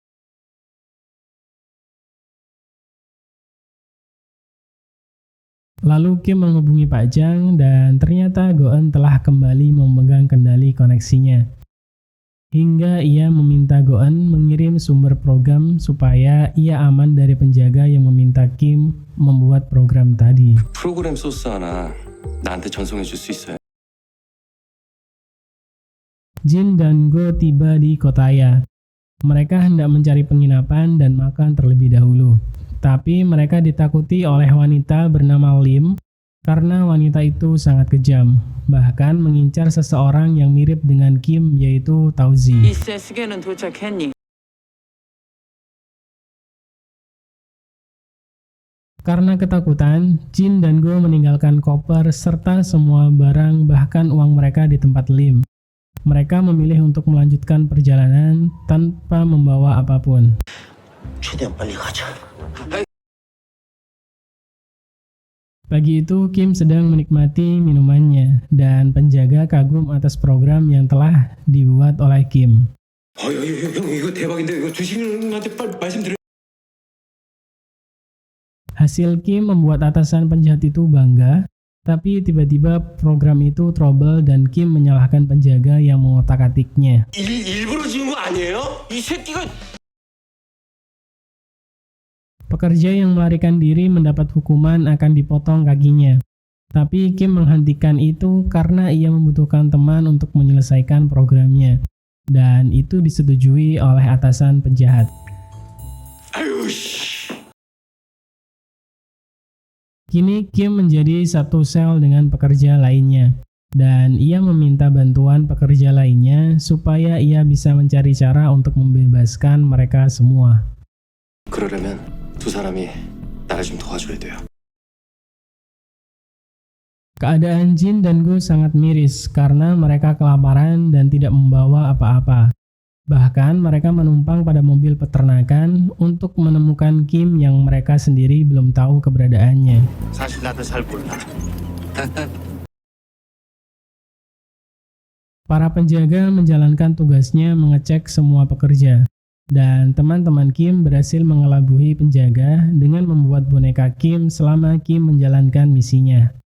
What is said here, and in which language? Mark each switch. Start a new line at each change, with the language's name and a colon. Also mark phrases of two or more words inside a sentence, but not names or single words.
Indonesian: Lalu Kim menghubungi Pak Jang dan ternyata Go-eun telah kembali memegang kendali koneksinya. Hingga ia meminta Go-eun mengirim sumber program supaya ia aman dari penjaga yang meminta Kim membuat program tadi.
Korean: 프로그램 소스 하나 나한테 전송해 줄 수 있어요?
Indonesian: Jin dan Go tiba di Kotaya. Mereka hendak mencari penginapan dan makan terlebih dahulu. Tapi mereka ditakuti oleh wanita bernama Lim karena wanita itu sangat kejam, bahkan mengincar seseorang yang mirip dengan Kim yaitu Tauzi.
Korean: 이세 시계는 도착했니?
Indonesian: Karena ketakutan, Jin dan Go meninggalkan koper serta semua barang bahkan uang mereka di tempat Lim. Mereka memilih untuk melanjutkan perjalanan tanpa membawa apapun.
Korean: 최대한 빨리 가자.
Indonesian: Pagi itu, Kim sedang menikmati minumannya, dan penjaga kagum atas program yang telah dibuat oleh Kim.
Korean: 형 이거 대박인데 이거 주식님한테 빨리 말씀드려.
Indonesian: Hasil Kim membuat atasan penjahat itu bangga, tapi tiba-tiba program itu trouble dan Kim menyalahkan penjaga yang mengotak-atiknya.
Korean: 일부러 지은 거 아니에요? 이 새끼가.
Indonesian: Pekerja yang melarikan diri mendapat hukuman akan dipotong kakinya. Tapi Kim menghentikan itu karena ia membutuhkan teman untuk menyelesaikan programnya. Dan itu disetujui oleh atasan penjahat.
Korean: 아유 씨.
Indonesian: Kini Kim menjadi satu sel dengan pekerja lainnya. Dan ia meminta bantuan pekerja lainnya supaya ia bisa mencari cara untuk membebaskan mereka semua.
Korean: 그러려면 두 사람이 나를 좀 도와줘야 돼요.
Indonesian: Keadaan Jin dan Go sangat miris karena mereka kelaparan dan tidak membawa apa-apa. Bahkan mereka menumpang pada mobil peternakan untuk menemukan Kim yang mereka sendiri belum tahu keberadaannya.
Korean: 사실 나도 잘 몰라.
Indonesian: Para penjaga menjalankan tugasnya mengecek semua pekerja. Dan teman-teman Kim berhasil mengelabuhi penjaga dengan membuat boneka Kim selama Kim menjalankan misinya.